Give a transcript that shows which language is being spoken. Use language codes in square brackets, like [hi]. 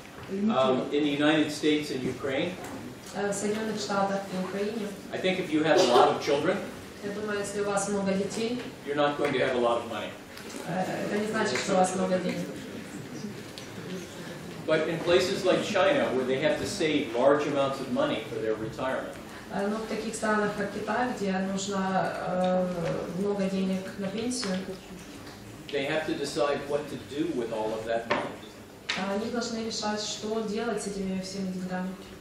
[en] In the United States and Ukraine, [ru] В Соединенных Штатах и Украине, [en] I think if you have a lot of children, [ru] я думаю, если у вас много детей, [en] you're not going to have a lot of money. [ru] это не значит, что у вас много денег. [en] But in places like China, where they have to save large amounts of money for their retirement, [ru] Но в таких странах, как Китай, где нужно много денег на пенсию, [en] they have to decide what to do with all of that money. [ru] они должны решать, что делать с этими всеми деньгами.